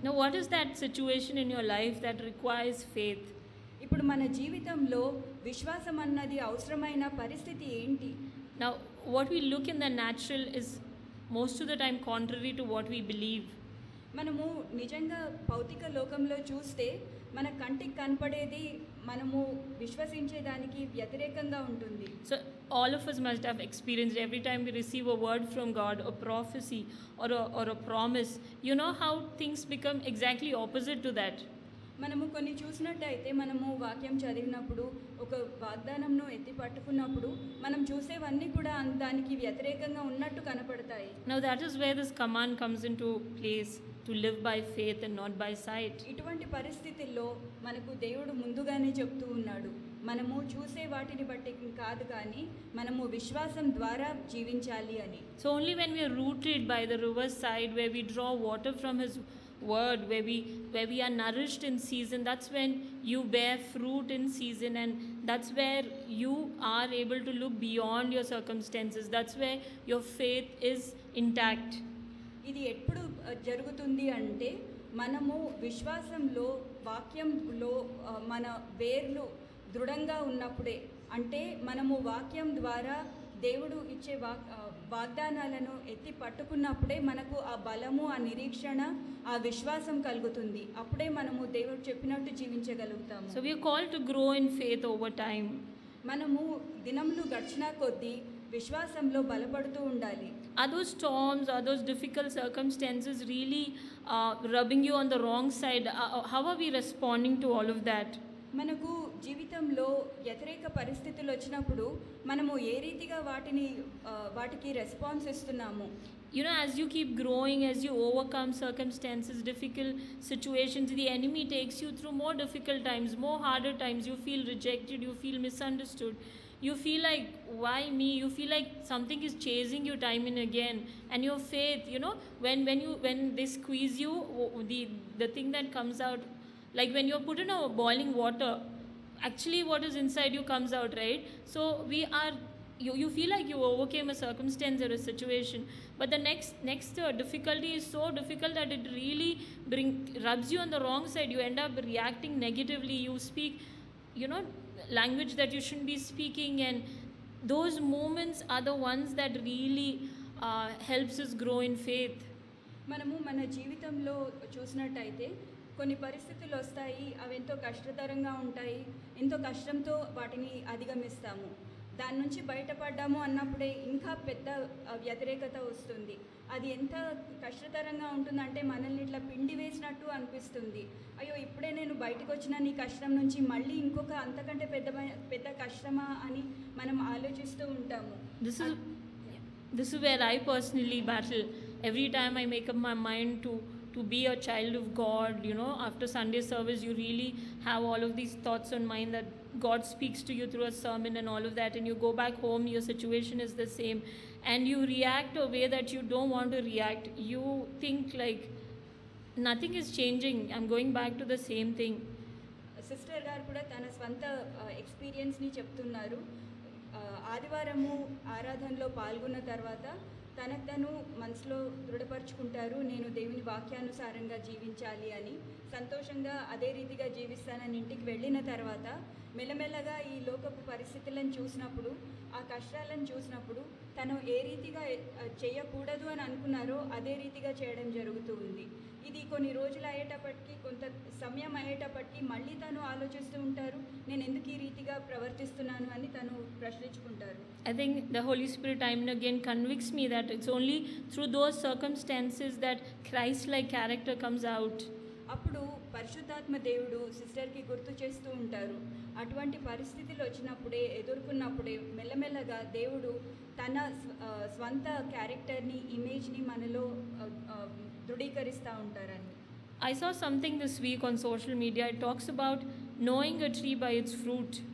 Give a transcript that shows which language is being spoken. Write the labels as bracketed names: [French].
[English] Now what is that situation in your life that requires faith? [Telugu] ఇప్పుడు మన జీవితంలో విశ్వాసం అన్నది అవసరమైన పరిస్థితి ఏంటి? [English] Now what we look in the natural is most of the time contrary to what we believe. [Telugu] మనము నిజంగా భౌతిక లోకంలో చూస్తే మన కంటికి కనపడేది మనము విశ్వసించేదానికి వ్యతిరేకంగా ఉంటుంది. [English] So all of us must have experienced every time we receive a word from God, a prophecy or a promise, you know how things become exactly opposite to that. [Telugu] మనము కొన్ని చూసినట్టయితే మనము వాక్యం చదివినప్పుడు ఒక వాగ్దానంను ఎత్తి పట్టుకున్నప్పుడు మనం చూసేవన్నీ కూడా దానికి వ్యతిరేకంగా ఉన్నట్టు కనపడతాయి. [English] Now that is where this command comes into place, to live by faith and not by sight. [Telugu] ఇటువంటి పరిస్థితుల్లో మనకు దేవుడు ముందుగానే చెప్తూ ఉన్నాడు, మనము చూసే వాటిని బట్టి కాదు కానీ మనము విశ్వాసం ద్వారా జీవించాలి అని. [English] So only when we are rooted by the river side, where we draw water from His word, where we are nourished in season, that's when you bear fruit in season, and that's where you are able to look beyond your circumstances. That's where your faith is intact. [Telugu] ఇది ఎప్పుడు జరుగుతుంది అంటే మనము విశ్వాసంలో వాక్యంలో మన వేర్లు దృఢంగా ఉన్నప్పుడే, అంటే మనము వాక్యం ద్వారా దేవుడు ఇచ్చే వాగ్దానాలను ఎత్తి పట్టుకున్నప్పుడే మనకు ఆ బలము, ఆ నిరీక్షణ, ఆ విశ్వాసం కలుగుతుంది. అప్పుడే మనము దేవుడు చెప్పినట్టు జీవించగలుగుతాము. [English] So we are called to grow in faith over time. [Telugu] మనము దినములు గడిచినా కొద్దీ విశ్వాసంలో బలపడుతూ ఉండాలి. [English] Are those storms, are those difficult circumstances really rubbing you on the wrong side? How are we responding to all of that? [Telugu] మనకు జీవితంలో వ్యతిరేక పరిస్థితులు వచ్చినప్పుడు మనము ఏ రీతిగా వాటికి రెస్పాన్స్ ఇస్తున్నాము? [English] You know, as you keep growing, as you overcome circumstances, difficult situations, the enemy takes you through more difficult times, more harder times. You feel rejected, you feel misunderstood. You feel like, why me? You feel like something is chasing you time and again. And your faith, you know, when they squeeze you, the thing that comes out, like when you're put in a boiling water, actually what is inside you comes out, right? So you feel like you overcame a circumstance or a situation, but the next difficulty is so difficult that it really rubs you on the wrong side. You end up reacting negatively. You speak, you know, language that you shouldn't be speaking, and those moments are the ones that really helps us grow in faith. [Telugu] మనము మన జీవితంలో చూసినట్టయితే కొన్ని పరిస్థితులు వస్తాయి, అవి ఎంతో కష్టతరంగా ఉంటాయి, ఎంతో కష్టంతో వాటిని అధిగమిస్తాము. దాని నుంచి బయటపడ్డాము అన్నప్పుడే ఇంకా పెద్ద వ్యతిరేకత వస్తుంది. అది ఎంత కష్టతరంగా ఉంటుందంటే మనల్ని ఇట్లా పిండి వేసినట్టు అనిపిస్తుంది. అయ్యో, ఇప్పుడే నేను బయటకు వచ్చిన నీ కష్టం నుంచి మళ్ళీ ఇంకొక అంతకంటే పెద్ద కష్టమా అని మనం ఆలోచిస్తూ ఉంటాము. [English] This is where I personally battle. Every time I make up my mind to be a child of God, you know, after Sunday service you really have all of these thoughts on mind that God speaks to you through a sermon and all of that, and you go back home, your situation is the same, and you react a way that you don't want to react. You think like nothing is changing, I'm going back to the same thing. [Telugu] Sister గారు కూడా తన స్వంత ఎక్స్పీరియన్స్ని చెప్తున్నారు. ఆదివారము ఆరాధనలో పాల్గొన్న తర్వాత తనకు తను మనసులో దృఢపరుచుకుంటారు, నేను దేవుని వాక్యానుసారంగా జీవించాలి అని. సంతోషంగా అదే రీతిగా జీవిస్తానని ఇంటికి వెళ్ళిన తర్వాత మెల్లమెల్లగా ఈ లోకపు పరిస్థితులను చూసినప్పుడు, ఆ కష్టాలను చూసినప్పుడు తను ఏ రీతిగా చేయకూడదు అని అనుకున్నారో అదే రీతిగా చేయడం జరుగుతూ ఉంది. ఇది కొన్ని రోజులు అయ్యేటప్పటికీ, కొంత సమయం అయ్యేటప్పటికీ మళ్ళీ తను ఆలోచిస్తూ ఉంటారు, నేను ఎందుకు ఈ రీతిగా ప్రవర్తిస్తున్నాను అని తను ప్రశ్నించుకుంటారు. [English] I think the Holy Spirit time and again convicts me that it's only through those circumstances that Christ-like character comes out. [Telugu] అప్పుడు పరిశుద్ధాత్మ దేవుడు సిస్టర్కి గుర్తు చేస్తూ ఉంటారు. అటువంటి పరిస్థితులు వచ్చినప్పుడే, ఎదుర్కొన్నప్పుడే మెల్లమెల్లగా దేవుడు తన స్వంత క్యారెక్టర్ని, ఇమేజ్ని మనలో దృఢీకరిస్తూ ఉంటారని. [English] I saw something this week on social media. It talks about knowing a tree by its fruit.